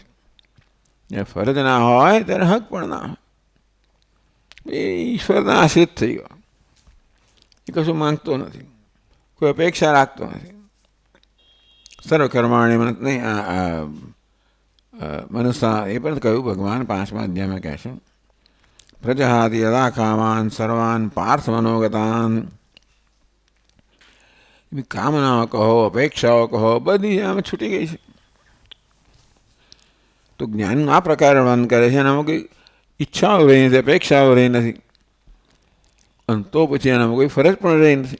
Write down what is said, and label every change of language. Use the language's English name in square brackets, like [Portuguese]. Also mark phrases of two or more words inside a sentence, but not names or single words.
[Gujarati] જ્યારે ફરજ ના હોય ત્યારે હક પણ ના હોય. એ ઈશ્વરના આશ્રિત થઈ ગયો. એ કશું માંગતો નથી, કોઈ અપેક્ષા રાખતો નથી. સર્વકર્માણી નહીં, મનુષ્ય એ પણ કહ્યું ભગવાન 5મા અધ્યાયમાં કહે છે, [Sanskrit] પ્રજહાતિ યદા કામાન સર્વાન પાર્થ મનોગતાન. [Gujarati] કામનાઓ કહો, અપેક્ષાઓ કહો, બધી આમાં છૂટી ગઈ છે. તો જ્ઞાનનું આ પ્રકારે વર્ણન કરે છે. એનામાં કોઈ ઈચ્છાઓ રહી નથી, અપેક્ષાઓ રહી નથી, અને તો પછી એનામાં કોઈ ફરજ પણ રહી નથી.